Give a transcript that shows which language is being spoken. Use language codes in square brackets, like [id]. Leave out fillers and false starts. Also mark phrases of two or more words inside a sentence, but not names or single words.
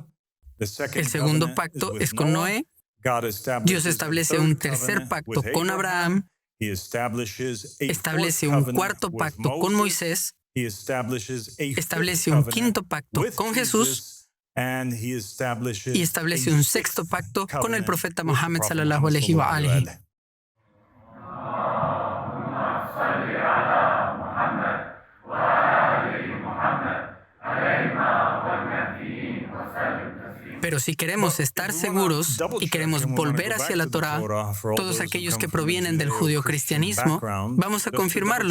[es] El segundo pacto es con Noé. Dios establece un tercer pacto con Abraham, establece un cuarto pacto con Moisés, establece un quinto pacto con Jesús y establece un sexto pacto con el profeta Muhammad [ar] صلى الله عليه وآله. [es] Pero si queremos estar seguros y queremos volver hacia la Torá, todos aquellos que provienen del judeocristianismo, vamos a confirmarlo.